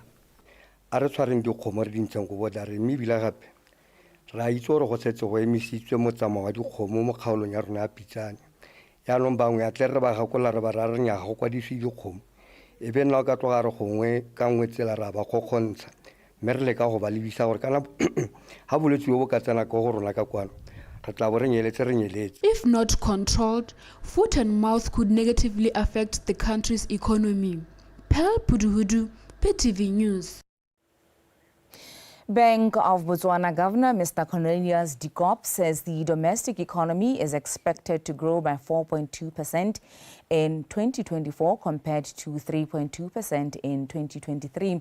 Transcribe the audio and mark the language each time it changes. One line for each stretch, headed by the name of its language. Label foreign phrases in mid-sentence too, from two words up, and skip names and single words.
Tswana: a re tshwareng dikgomo re dintshang go boda re mme bila gape ra itse gore go setse go emisitswe mo tsamao wa dikgomo mo kgaolong ya rona ya Pitsane yaanong bangwe a tle re ba gakola re ba ra re nyaga go kwadise dikgomo e be nna o ka tloga re gongwe ka nngwe tsela ra ba kgokgontsha mme re leka go ba lebisa gore kana ha bolwetse bo ka tsena ka go rona ka kwano re tla bo re nyeletse.
English: If not controlled, foot and mouth could negatively affect the country's economy. Pearl Puduhudu, BTV News. Bank of Botswana Governor Mr. Cornelius Dikop says the domestic economy is expected to grow by 4.2% in 2024 compared to 3.2% in 2023.